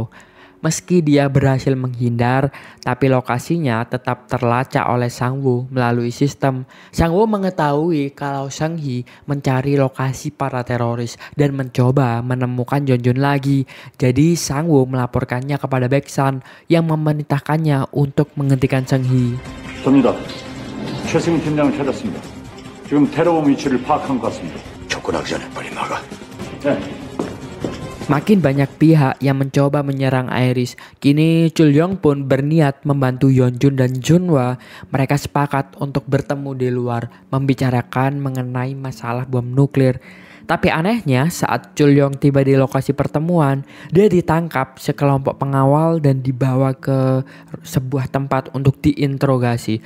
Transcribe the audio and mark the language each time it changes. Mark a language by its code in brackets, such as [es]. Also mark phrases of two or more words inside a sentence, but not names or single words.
[id] Meski dia berhasil menghindar, tapi lokasinya tetap terlacak oleh Sang-woo melalui sistem. Sang-woo mengetahui kalau Sang-hee mencari lokasi para teroris dan mencoba menemukan Yeonjun lagi. Jadi Sang-woo melaporkannya kepada Baeksan yang memerintahkannya untuk menghentikan Sang-hee. [ko] 접니다. 최승희 팀장을 찾았습니다. 지금 테러범 위치를 파악한 것 같습니다. 접근하기 전에 빨리 나가. 네. [id] Makin banyak pihak yang mencoba menyerang Iris. Kini Chul Yong pun berniat membantu Yeonjun dan Junhwa. Mereka sepakat untuk bertemu di luar, membicarakan mengenai masalah bom nuklir. Tapi anehnya saat Chul Yong tiba di lokasi pertemuan, dia ditangkap sekelompok pengawal dan dibawa ke sebuah tempat untuk diinterogasi.